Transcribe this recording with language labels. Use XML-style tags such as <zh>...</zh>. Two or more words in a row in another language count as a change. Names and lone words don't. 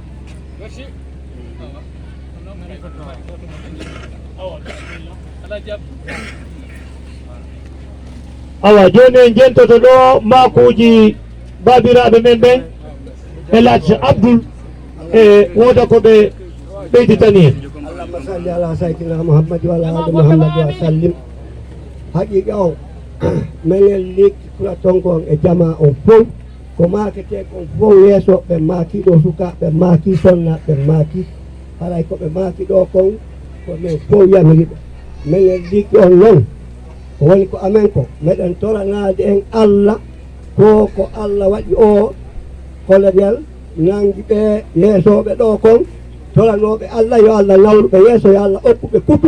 <ff>awa joni en jentoto ɗo makuji babiraɓe men ɓen Elhadji Abdoul e woda ko ɓe ɓeyditani en</ff> <ar>صل على سيدنا محمد وعلى آل محمد وسلم.</ar> <ff>Haqiqa o menen lekki kula tonkon e jama on fof ko makete kon fof yeeso ɓe maaki ɗo sukaɓe maaki sonnaɓe maaki haray koɓe maaki ɗo kon ko men fof yamiriɓe menen liggi on noon woni ko amen ko meɗen toranade en Allah ko Allah waɗi o kolonel nangi ɓe yeesoɓe ɗo kon toranoɓe Allah yo Allah nawluɓe yeeso yo Allah okkuɓe kutu</ff>